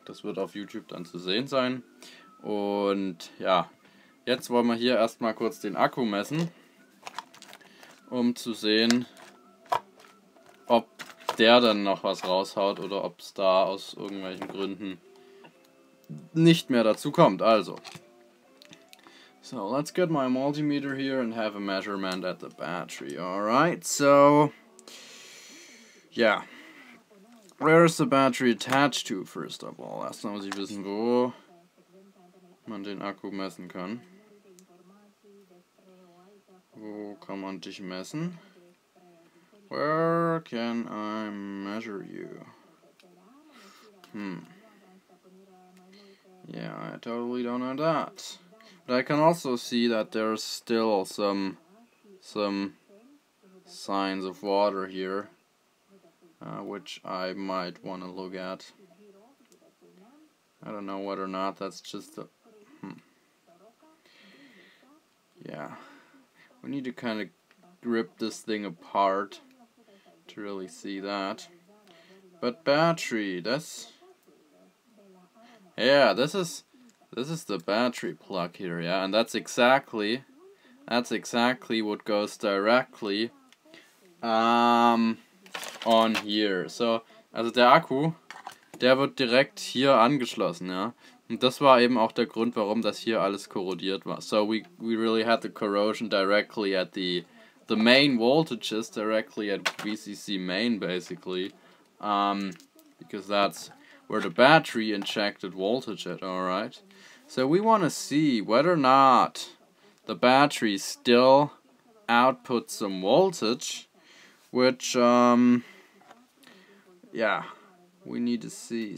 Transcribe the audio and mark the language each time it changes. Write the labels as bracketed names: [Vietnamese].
[German] Das wird auf YouTube dann zu sehen sein. Und ja, jetzt wollen wir hier erstmal kurz den Akku messen, um zu sehen, ob der dann noch was raushaut oder ob es da aus irgendwelchen Gründen nicht mehr dazu kommt. [English] Also, so let's get my multimeter here and have a measurement at the battery. Alright, so yeah. Where is the battery attached to, first of all? [German] Erstmal muss ich wissen, wo man den Akku messen kann. Wo kann man dich messen? [English] Where can I measure you? Yeah, I totally don't know that. But I can also see that there's still some signs of water here, which I might want to look at. I don't know whether or not that's just a... Yeah. We need to kind of rip this thing apart to really see that. But battery, that's... Yeah, this is the battery plug here, yeah, and that's exactly what goes directly on here. [German] So, also der Akku, der wird direkt hier angeschlossen, ja. Und das war eben auch der Grund, warum das hier alles korrodiert war. [English] So we really had the corrosion directly at the main voltages, directly at VCC main, basically, because that's where the battery injected voltage at. Alright, so we want to see whether or not the battery still outputs some voltage, which yeah, we need to see.